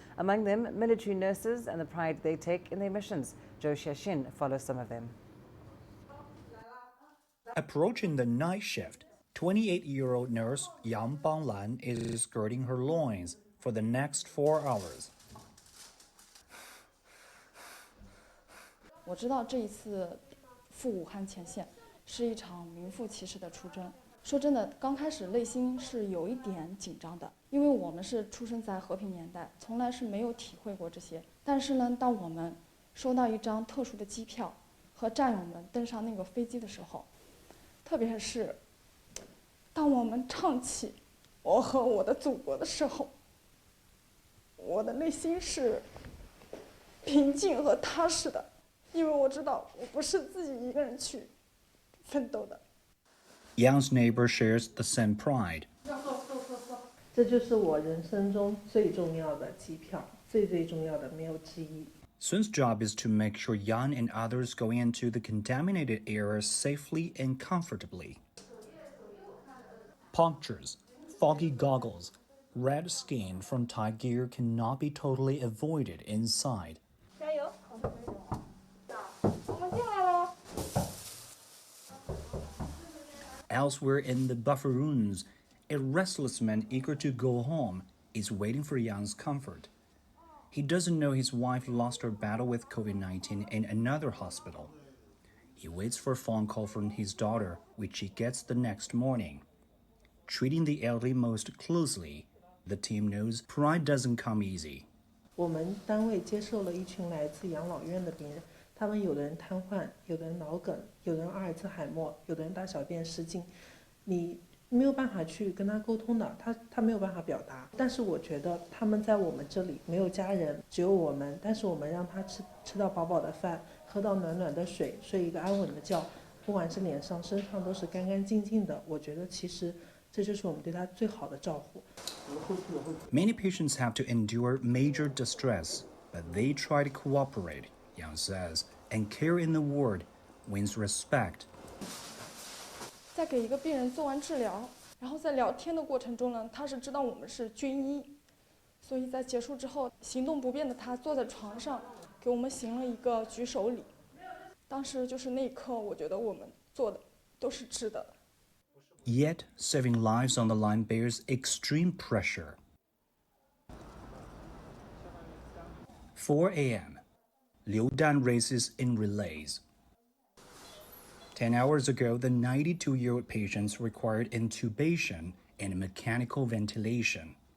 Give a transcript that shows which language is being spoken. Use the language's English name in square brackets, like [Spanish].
[English] Among them, military nurses and the pride they take in their missions. Zhou Xiaxin follows some of them. Approaching the night shift, 28-year-old nurse Yang Banglan is girding her loins for the next 4 hours. [Chinese] 我知道这一次赴武汉前线是一场名副其实的出征。说真的，刚开始内心是有一点紧张的，因为我们是出生在和平年代，从来是没有体会过这些。但是呢，当我们收到一张特殊的机票和战友们登上那个飞机的时候，特别是当我们唱起“我和我的祖国”的时候，我的内心是平静和踏实的。因为我知道我不是自己一个人去奋斗的。 [English] Yang's neighbor shares the same pride. [Chinese] 这就是我人生中最重要的机票，最重要的没有之一。 [English] Sun's job is to make sure Yang and others go into the contaminated areas safely and comfortably. Punctures, foggy goggles, red skin from tight gear cannot be totally avoided inside. Elsewhere in the buffer rooms, a restless man eager to go home is waiting for Yang's comfort. He doesn't know his wife lost her battle with COVID-19 in another hospital. He waits for a phone call from his daughter, which he gets the next morning. Treating the elderly most closely, the team knows pride doesn't come easy. [Chinese] 我们单位接受了一群来自养老院的病人。他们有的人瘫痪，有的人脑梗，有的人阿尔茨海默，有的人大小便失禁，你没有办法去跟他沟通的，他没有办法表达。但是我觉得他们在我们这里没有家人，只有我们。但是我们让他吃到饱饱的饭，喝到暖暖的水，睡一个安稳的觉，不管是脸上、身上都是干干净净的。我觉得其实这就是我们对他最好的照顾。 [English] Many patients have to endure major distress, but they try to cooperate. Yang says, and care in the ward wins respect. [Chinese] 在给一个病人做完治疗，然后在聊天的过程中呢，他是知道我们是军医，所以在结束之后，行动不便的他坐在床上，给我们行了一个举手礼。当时就是那一刻，我觉得我们做的都是值得的。 [English] Yet, saving lives on the line bears extreme pressure. 4 a.m. Liu Dan races in relays. 10 hours ago, the 92-year-old patients required intubation and mechanical ventilation.